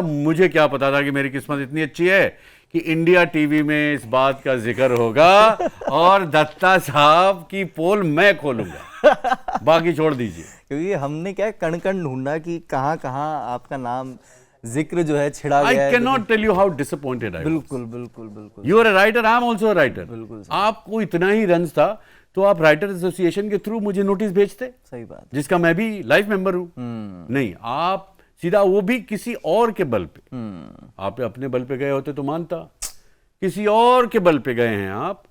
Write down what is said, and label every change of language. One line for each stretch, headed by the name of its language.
Hindi: मुझे क्या पता था कि मेरी किस्मत इतनी अच्छी है कि इंडिया टीवी में इस बात का जिक्र होगा और दत्ता साहब की पोल मैं खोलूंगा। बाकी छोड़ दीजिए, क्योंकि हमने क्या कण कण ढूंढा कि कहाँ कहाँ आपका नाम जिक्र जो है छिड़ा गया है।
English: I cannot tell you how disappointed I was.
Hindi: बिल्कुल बिल्कुल बिल्कुल।
English: You are a writer, I am also a writer.
Hindi: बिल्कुल आपको इतना ही रंज था तो आप राइटर एसोसिएशन के थ्रू मुझे नोटिस भेजते। सही बात। जिसका मैं भी लाइफ मेंबर हूं। नहीं, आप सीधा, वो भी किसी और के बल पे। आप अपने बल पे गए होते तो मानता, किसी और के बल पे गए हैं आप।